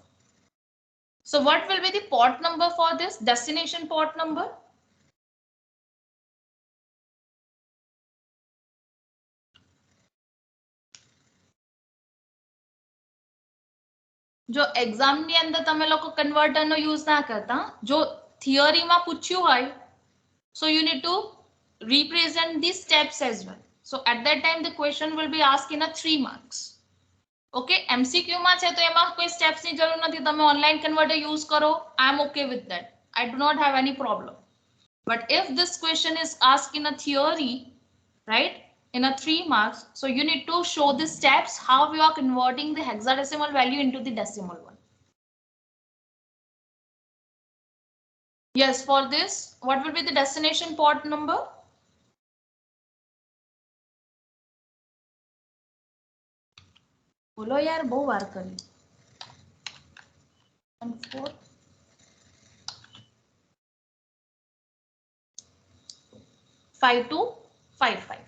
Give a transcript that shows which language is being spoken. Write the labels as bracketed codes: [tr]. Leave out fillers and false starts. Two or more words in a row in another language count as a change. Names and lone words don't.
[en] So what will be the port number for this destination port number? [gu] जो एग्जाम ની અંદર તમે લોકો કન્વર્ટર નો યુઝ ના કરતા, જો થિયરી માં પૂછ્યું હોય, [en] so you need to represent these steps as well. So at that time the question will be asked in a 3 marks. [gu] Okay, MCQ માં છે તો એમાં કોઈ સ્ટેપ્સ ની જરૂર નથી, તમે ઓનલાઈન કન્વર્ટર યુઝ કરો, [en] I am okay with that. I do not have any problem. But if this question is asked in a theory, right, in a 3 marks, so you need to show the steps how you are converting the hexadecimal value into the decimal one. Yes, for this, what will be the destination port number? [gu] બોલો યાર, બહુ વાર કરી. [en] 5255.